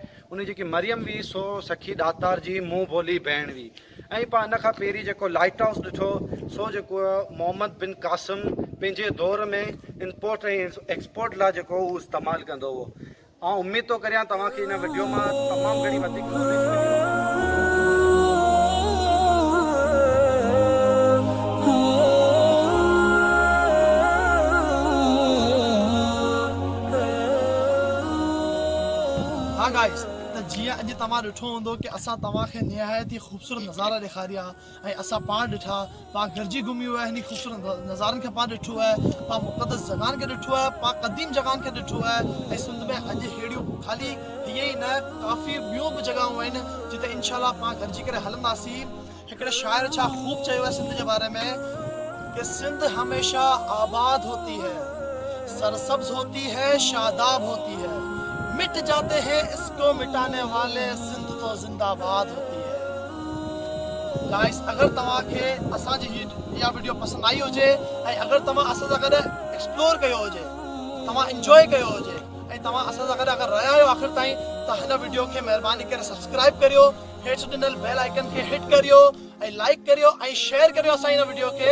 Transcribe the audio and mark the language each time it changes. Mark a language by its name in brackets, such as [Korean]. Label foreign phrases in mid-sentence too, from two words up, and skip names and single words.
[Sindhi] उन जेकी मरियम हुई सो सखी दातार जी मुंहुं बोली भेण हुई। ऐं पा इन खां पहिरीं जेको लाइट हाउस ॾिठो सो जेको मोहम्मद बिन कासिम पंहिंजे दौर में इम्पोर्ट ऐं एक्सपोर्ट लाइ जेको उहो इस्तेमालु कंदो हुओ। ऐं उमेद थो करियां तव्हांखे हिन वीडियो मां तमामु घणी वधीक नॉलेज मिली। हाँ गाइस, तो जीअं अॼु तव्हां ॾिठो हूंदो कि असां तव्हांखे निहायत ई ख़ूबसूरत नज़ारा ॾेखारिया ऐं असां पाण ॾिठा, पाण गॾिजी घुमियो आहे, हिन ख़ूबसूरत नज़ारनि खे पाण ॾिठो आहे, पाण मुक़दस जॻहनि खे ॾिठो आहे, पाण क़दीम जॻहनि खे ॾिठो आहे। ऐं सिंध में अॼु अहिड़ियूं ख़ाली हीअ ई न काफ़ी ॿियूं बि जॻहियूं आहिनि जिते इंशाल्लाह पाण गॾिजी करे हलंदासीं। हिकिड़े शाइर छा ख़ूब चयो आहे सिंध जे बारे में कि [Urdu] سندھ ہمیشہ آباد ہوتی ہے، سرسبز ہوتی ہے، شاداب ہوتی ہے، مٹ جاتے ہیں اس کو مٹانے والے، سندھ تو زندہ باد ہوتی ہے. [Sindhi] गाइस, अगर तव्हांखे असांजी इहा वीडियो पसंदि आई हुजे ऐं अगर तव्हां असां सां गॾु एक्सप्लोर कयो हुजे, तव्हां इंजॉय कयो हुजे ऐं तव्हां असां सां गॾु अगर रहिया आहियो आख़िर ताईं, त हिन वीडियो खे महिरबानी करे सब्सक्राइब करियो, हेठि ॾिनल [English] bell icon [Sindhi] खे हिट करियो ऐं लाइक करियो ऐं शेयर करियो असां हिन वीडियो खे।